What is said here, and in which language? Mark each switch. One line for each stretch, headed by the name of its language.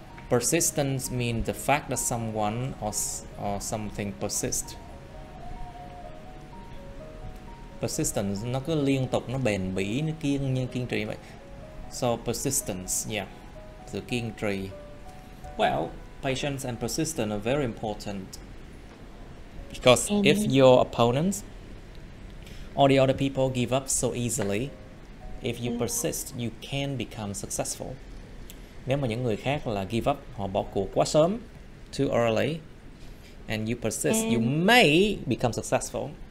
English: Persistence means the fact that someone or something persists.
Vietnamese: Persistence nó cứ liên tục, nó bền bỉ, nó kiên trì vậy.
English: So persistence, yeah,
Vietnamese: sự kiên trì.
English: Well, patience and persistence are very important because if your opponents or the other people give up so easily, if you persist, you can become successful.
Vietnamese: Nếu mà những người khác là
English: give up,
Vietnamese: họ bỏ cuộc quá sớm,
English: too early, and you persist, you may become successful.